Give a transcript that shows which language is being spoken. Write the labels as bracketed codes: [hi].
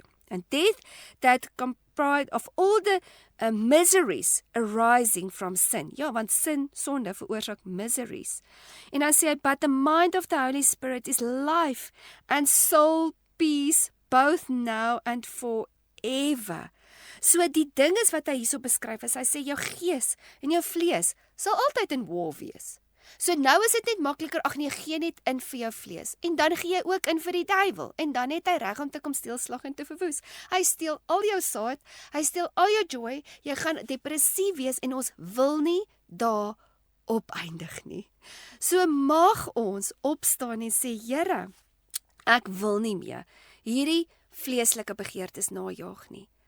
[en] And death that comprised of all the miseries arising from sin. [af] Ja, want sin, sonde, veroorsaak miseries. En dan sê hy, [en] but the mind of the Holy Spirit is life and soul peace, both now and forever. [af] So die ding is wat hy hierso beskryf is, hy sê jou gees en jou vlees sal altyd in war wees. So nou is dit net makliker, ag nee, gee net in vir jou vlees. En dan gee jy ook in vir die duiwel. En dan het hy reg om te kom steel, slag en te verwoes. Hy steel al jou saad, hy steel al jou joy, jy gaan depressief wees en ons wil nie daar opeindig nie. So mag ons opstaan en sê, Here, ek wil nie meer hierdie vleeslike begeertes najaag nie.